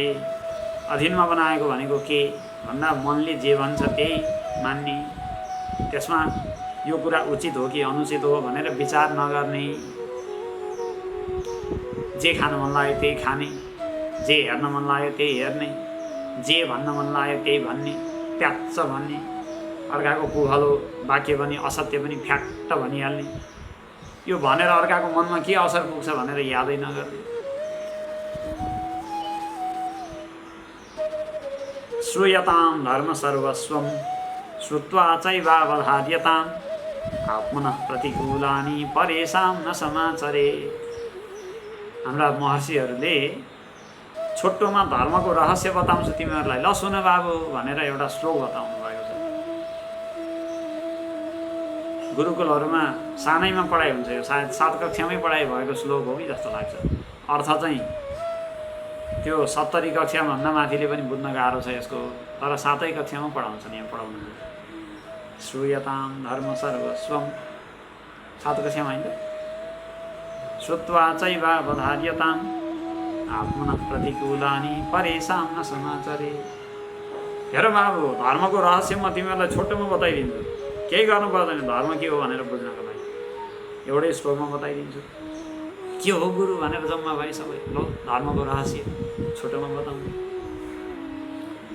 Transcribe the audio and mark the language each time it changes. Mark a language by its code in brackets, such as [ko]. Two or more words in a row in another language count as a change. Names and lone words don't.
[ne] अधीनमा बनाएको भनेको के भन्दा मनले जे भन्छ त्यही मान्ने, त्यसमा यो कुरा उचित हो कि अनुचित हो भनेर विचार नगर्ने, जे खान मन लाग्यो त्यही खाने, जे हेर्न मन लाग्यो त्यही हेर्ने, जे भन्न मन लाग्यो त्यही भन्ने, प्याच्च भन्ने, अर्काको कुहलो वाक्य पनि असत्य पनि फ्याक्ट भनिहाल्ने। यो भनेर अर्काको मनमा के असर पुग्छ भनेर यादै नगर्ने। [sa] श्रूयतां धर्म सर्वस्वं श्रुत्वा चैवावधार्यतां आत्मनः प्रतिकूलानि परेषां न समाचरे। [ne] हाम्रा महर्षिहरूले छोटोमा धर्मको रहस्य बताउँछु तिमीहरूलाई, ल सुन बाबु भनेर एउटा श्लोक बताउनु भएको छ। गुरुकुलहरूमा सानैमा पढाइ हुन्छ, यो सायद 7 कक्षामै पढाइ भएको श्लोक हो कि जस्तो लाग्छ। अर्थ चाहिँ त्यो 70 कक्षाभन्दा माथिले पनि बुझ्न गाह्रो छ यसको, तर 7 कक्षामा पढाउँछन् यहाँ पढाउनु। [sa] श्रूयतां धर्म सर्वस्वं [ne] 7 कक्षामा होइन, [sa] श्रुत्वा चैवावधार्यताम् आत्मनः प्रतिकूलानि परेषां न समाचरे। [ne] हेर बाबु, धर्मको रहस्य म तिमीहरूलाई छोटोमा बताइदिन्छु, केही गर्नु पर्दैन धर्म के हो भनेर बुझ्नको लागि। एउटै श्लोकमा बताइदिन्छु। के हो गुरु भनेर जम्मा भए सबै, ल धर्मको रहस्य छोटोमा बताउनु।